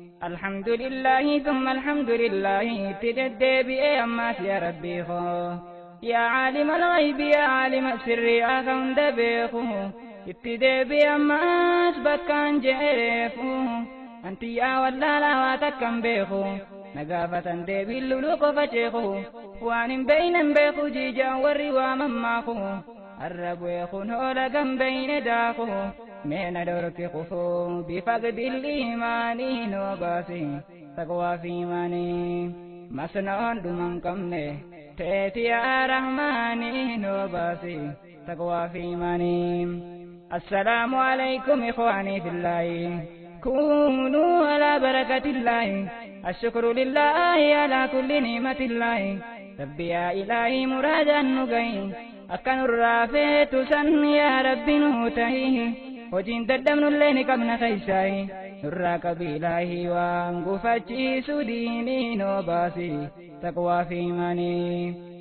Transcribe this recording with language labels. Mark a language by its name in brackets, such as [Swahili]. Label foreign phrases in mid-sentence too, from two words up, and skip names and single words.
[Arabic] الحمد لله ثم الحمد لله، [Oromo] itti deddeebi'ee ammaas yaa Rabbii koo. [Arabic] Yaa عالم الغيب، yaa عالم السر، [Oromo] yaa kan hunda beeku, itti deebi'ee ammaas bakkaan jeereefu. Anti yaa wallaalaa waa takkan beeku, na gaafatan deebiin luluu qofa ceeku. Waan hin beeyne hin beeku jiijaan warri waa mammaaku, arra bu'ee kun hoola gan beeyne daaku. Mee na dhorki kufu bifa gdil imaanii noo baasi, taqwaa fi imaanii. Masna'oon dhuman qabne, teeti yaa Rahmaanii noo baasi, taqwaa fi imaanii. [Arabic] السلام عليكم إخواني في الله، كونوا على بركة الله، الشكر لله على كل نعمة الله. [Oromo] Rabbi yaa Ilaahi muraadan nu gahi, akka nurraa feetu san yaa Rabbi nuu tahi. Hojiin dadhabnullee ni qabna keeysaayi, nurraa qabi Ilaahi waan gufachiisu diinii noo baasi, taqwaa fi imaanii.